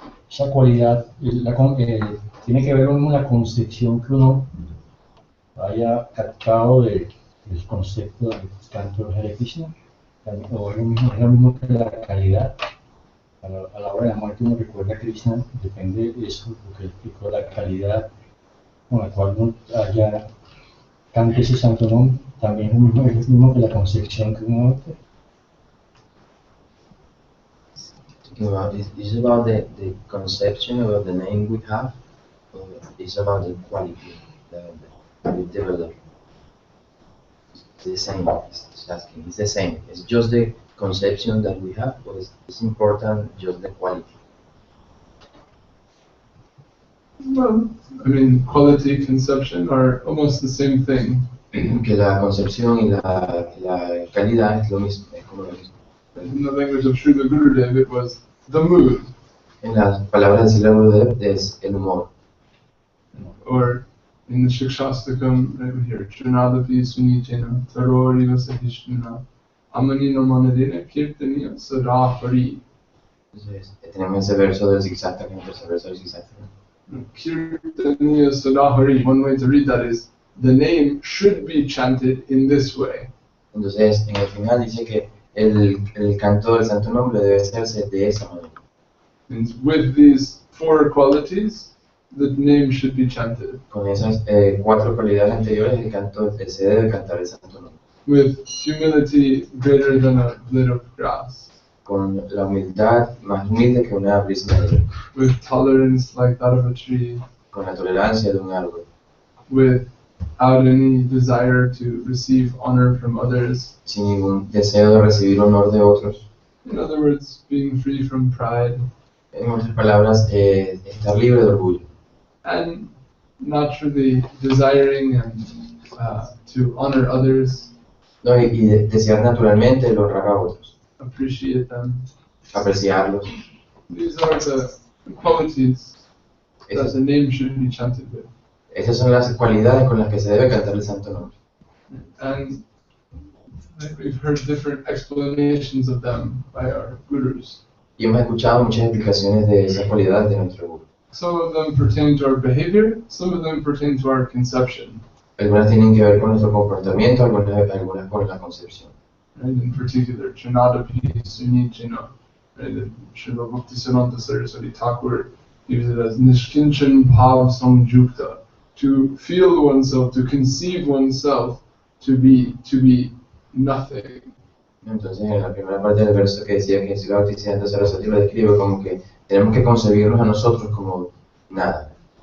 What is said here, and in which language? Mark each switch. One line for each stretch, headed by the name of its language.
Spanish: Esa cualidad tiene que ver con la concepción que uno haya captado del concepto del canto de Hare Krishna, o es lo mismo que la calidad. A la hora de la muerte uno recuerda a Krishna, depende de eso, lo que explicó, la calidad con la cual uno cante ese santo nombre, también es lo mismo que la concepción que uno hace.
English: Is it about the conception of the name we have, or is about the quality that we develop? It's the same. It's asking. It's the same. It's just the conception that we have, or it's important just the quality? Well, I mean, quality, conception are almost the same thing.
Spanish: Que la concepción y la calidad es lo mismo, es como lo mismo.
English: In the language of Srila Gurudev, it was the mood.
Spanish: En las palabras de Srila Gurudev es el humor.
English: Or in the Shikshastakam, right here,
Sanskrit: Chunadapi Sunijena, Tarori Vasahishna, Amanino Manadina, Kirtaniya Sadahari.
Spanish: Entonces, tenemos ese verso del Zigzagtakam, ese verso del Zigzagtakam.
Sanskrit: Kirtaniya Sadahari,
English: one way to read that is, the name should be chanted in this way.
Spanish: Entonces, en el final dice que el canto del santo nombre debe hacerse de esa manera.
English: And with these four qualities, the name should be chanted.
Spanish: Con esas cuatro cualidades anteriores, se debe cantar el santo nombre.
English: With humility greater than a blade of grass.
Spanish: Con la humildad más humilde que una brisa de hierba.
English: With tolerance like that of a tree.
Spanish: Con la tolerancia de un árbol.
English: Without any desire to receive honor from others.
Spanish: Sin ningún deseo de recibir honor de otros.
English: In other words, being free from pride.
Spanish: En otras palabras, estar libre de orgullo.
English: And naturally desiring and to honor others.
Spanish: No, y desear naturalmente el honrar a otros.
English: Appreciate them.
Spanish: Apreciarlos.
English: These are the qualities that the name should be chanted with.
Spanish: Esas son las cualidades con las que se debe cantar el santo nombre.
English: And we've heard different explanations of them by our gurus.
Spanish: Y hemos escuchado muchas explicaciones de esas cualidades de nuestro guru.
English: Some of them pertain to our behavior, some of them pertain to our conception.
Spanish: Algunas tienen que ver con nuestro comportamiento, algunas con la concepción.
English: Right? In particular, Chanadapi Sunijina, right? Srila Bhakti Siddhanta Saraswati Thakur gives it as
Sanskrit: Nishkinchan Bhav Samjukta,
English: to feel oneself, to conceive oneself to be nothing.
Spanish: Entonces, en la primera parte del verso que decía que Srila Bhakti Siddhanta Saraswati lo describe como que tenemos que concebirnos a nosotros como nada.